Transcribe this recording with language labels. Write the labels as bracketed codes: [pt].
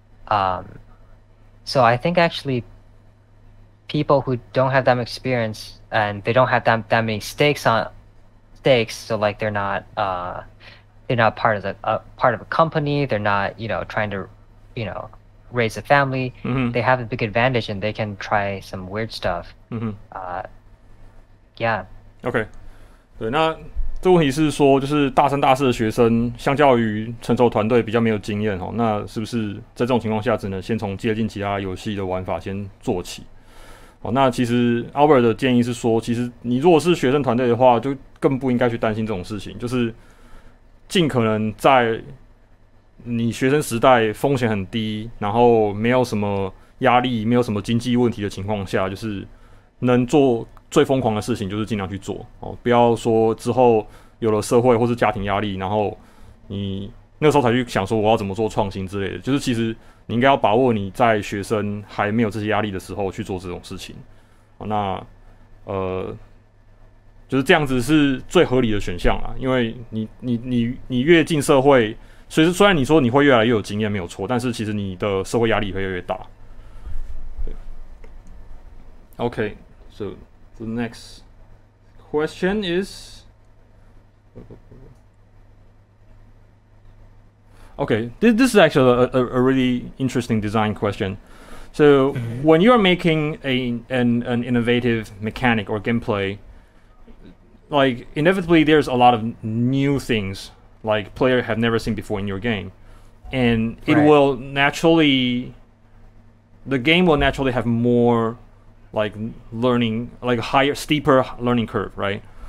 [en] So I think actually people who don't have that much experience and they don't have that many stakes, so like they're not part of a company, they're not trying to raise a family, they have a big advantage and they can try some weird stuff. Yeah. [zh] OK， 对，那这个问题是说，就是大三大四的学生，相较于成熟团队比较没有经验那是不是在这种情况下，只能先从接近其他游戏的玩法先做起？那其实 Albert 的建议是说，其实你如果是学生团队的话，就更不应该去担心这种事情，就是尽可能在你学生时代风险很低，然后没有什么压力，没有什么经济问题的情况下，就是能做最疯狂的事情，就是尽量去做不要说之后有了社会或是家庭压力，然后你那个时候才去想说我要怎么做创新之类的，就是其实你应该要把握你在学生还没有这些压力的时候去做这种事情。那就是这样子是最合理的选项啦，因为你越进社会，虽然你说你会越来越有经验没有错，但是其实你的社会压力会越来越大。 [en] 对 Okay, so the next question is Okay, this is actually a really interesting design question. So when you're making an innovative mechanic or gameplay, like inevitably there's a lot of new things like players have never seen before in your game, and it will naturally, the game will naturally have more like learning, like higher, steeper learning curve, right?